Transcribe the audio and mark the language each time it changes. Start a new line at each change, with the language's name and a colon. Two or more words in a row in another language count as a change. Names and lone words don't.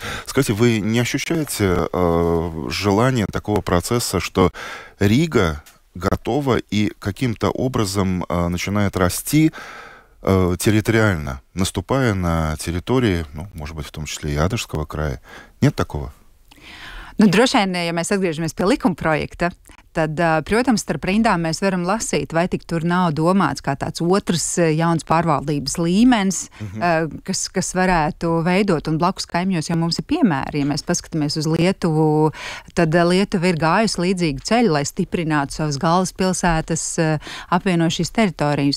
Russian: Скажите, вы не ощущаете желания такого процесса, что Рига готова и каким-то образом начинает расти территориально, наступая на территории, ну, может быть, в том числе и Адажского края? Нет такого?
Latvian: Nu, droši vien, ja mēs atgriežamies pie likuma projekta, tad, protams, starp rindām mēs varam lasīt, vai tik tur nav domāts kā tāds otrs jauns pārvaldības līmenis, kas varētu veidot, un blakus kaimiņos jau mums ir piemēri. Ja mēs paskatāmies uz Lietuvu, tad Lietuva ir gājusi līdzīgu ceļu, lai stiprinātu savas galvaspilsētas, apvienot šīs teritorijas.